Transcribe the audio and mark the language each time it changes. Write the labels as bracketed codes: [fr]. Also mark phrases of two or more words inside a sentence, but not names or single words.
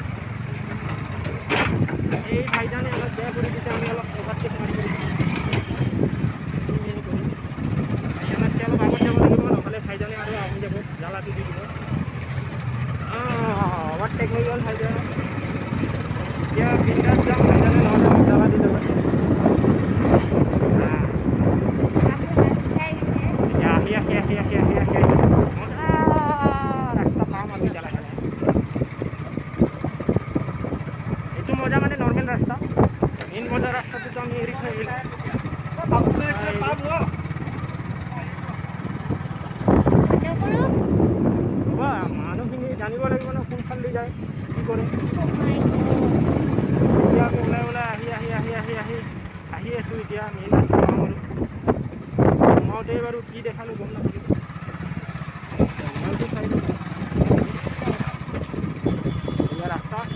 [as] এই ভাইজানে অলপ বেয়া কৰি দিছে, আমি অলপ অভাৰটেক মাৰি কৰিছোঁ। ভাইজানতকৈ অলপ আগত যাব লাগিব, নহ'লে ভাইজানে আৰু আহি যাব, জ্বালাটো দি দিব। অভাৰটেক হৈ গ'ল ভাইজান। এতিয়া বিন্দাছ যাম, ভাইজানে নহ'লে মোক জ্বালা দি যাব। [bn] মজা মানে নর্মাল রাস্তা, মেন মজা রাস্তাতে তো আমি এরিক হয়ে গেলাম। [as] বাবা মানুহখিনি জানিব লাগিব ন কোনফালে যায় কি কৰে। এতিয়া আকৌ ওলাই ওলাই আহি আছোঁ এতিয়া মেইন ৰাস্তা সোমাওঁতেই বাৰু কি দেখালোঁ গম নাপালোঁ। এয়া ৰাস্তা